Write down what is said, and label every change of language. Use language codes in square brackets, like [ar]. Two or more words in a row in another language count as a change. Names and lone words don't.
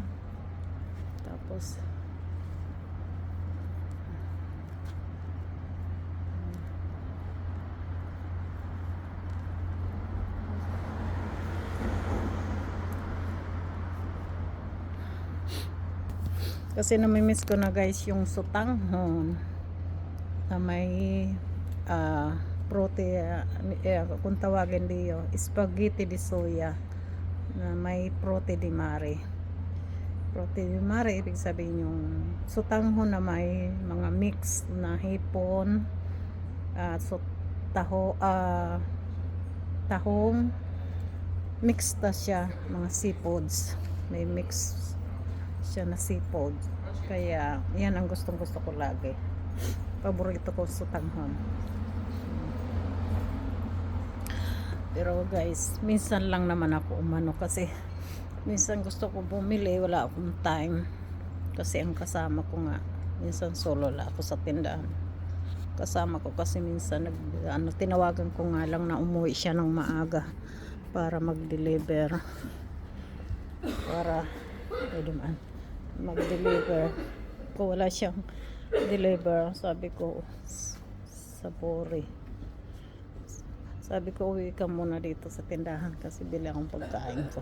[tl] Tapos kasi namimiss ko na guys yung sutanghon na may kung tawagin diyo [it] spaghetti di soya [tl] na may [it] prote di mare. Prote di mare [tl] ibig sabihin yung sutanghon na may mga mix na hipon at tahong mixed na siya, mga seafoods, may mix siya na seafood, kaya yan ang gustong gusto ko lagi, paborito ko sutanghon. Pero guys, minsan lang naman ako umano kasi minsan gusto ko bumili, wala akong time kasi ang kasama ko nga minsan solo la ako sa tindahan. kasama ko kasi minsan tinawagan ko nga lang na umuwi siya ng maaga para mag-deliver. para pwede man mag-deliver. Kung wala siyang deliver, sabi ko sa Puri, sabi ko uwi ka muna dito sa tindahan kasi bili akong pagkain ko.